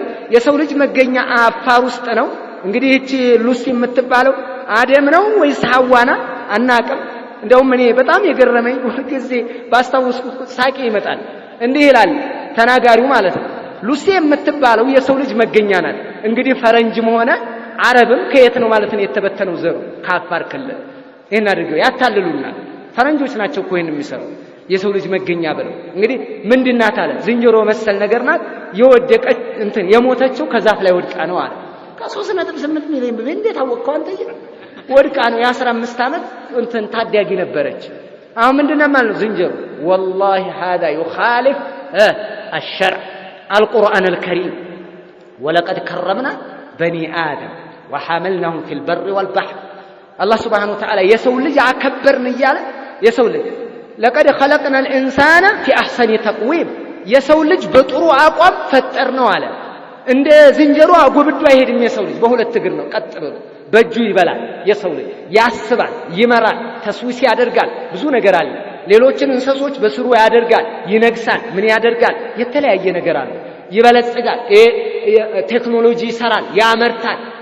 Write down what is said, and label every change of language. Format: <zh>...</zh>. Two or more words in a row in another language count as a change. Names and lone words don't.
<am>የሰው ልጅ መገኛ አፋር ውስጥ ነው። እንግዲህ እቺ ሉሲ የምትባለው አደም ነው ወይስ ሐዋና አናቅም። እንደውም እኔ በጣም የገረመኝ ሁልጊዜ ባስታውስኩት ሳቂ ይመጣል። እንዲህ ይላል ተናጋሪው ማለት ነው፣ ሉሲ የምትባለው የሰው ልጅ መገኛ ናት። እንግዲህ ፈረንጅም ሆነ አረብም ከየት ነው ማለት ነው የተበተነው ዘሩ ከአፋር ክልል። ይሄን አድርገው ያታልሉናል። ፈረንጆች ናቸው እኮ ይሄን የሚሰሩ የሰው ልጅ መገኛ ብለው። እንግዲህ ምንድናት አለ? ዝንጀሮ መሰል ነገር ናት። የወደቀች የሞተችው ከዛፍ ላይ ወድቃ ነው አለ። ከ3.8 ሚሊዮን ብር እንዴት አወቀው አንተ? ወድቃ ነው። የ15 ዓመት ታዳጊ ነበረች። አሁን ምንድነው ማለት ነው ዝንጀሮ?</am> <ar>والله هذا يخالف الشرع القرآن الكريم ولقد كرمنا بني آدم وحملناهم في البر والبحر الله سبحانه وتعالى የሰው</ar> <am>ልጅ አከበርን እያለ የሰው ልጅ</am> <ar>لقد خلقنا الإنسان في أحسن تقويم</ar> <am>የሰው ልጅ በጥሩ አቋም ፈጠር ነው አለ። እንደ ዝንጀሮ አጎብዶ አይሄድም። የሰው ልጅ በሁለት እግር ነው ቀጥ ብሎ በእጁ ይበላል። የሰው ልጅ ያስባል፣ ይመራል፣ ተስዊስ ያደርጋል። ብዙ ነገር አለ። ሌሎችን እንስሶች በስሩ ያደርጋል፣ ይነግሳል፣ ምን ያደርጋል፣ የተለያየ ነገር አለ። ይበለጽጋል፣ ቴክኖሎጂ ይሰራል፣ ያመርታል፣</am>